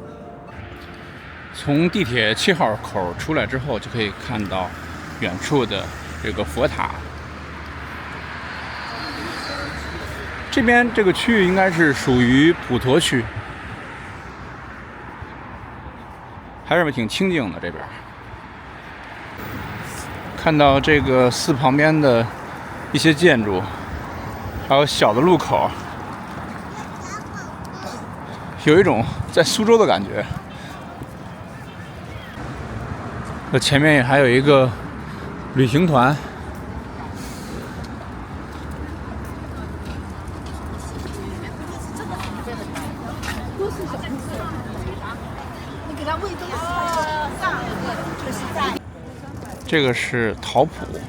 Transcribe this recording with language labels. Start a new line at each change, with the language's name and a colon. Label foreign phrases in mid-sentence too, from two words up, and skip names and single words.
Chinese: 從地鐵7號口出來之後，就可以看到遠處的這個佛塔。這邊這個區域應該是屬於普陀區，還是挺清靜的。這邊看到這個寺旁邊的一些建築，還有小的路口，有一種在蘇州的感覺。前面也还有一个旅行团，这个是陶普。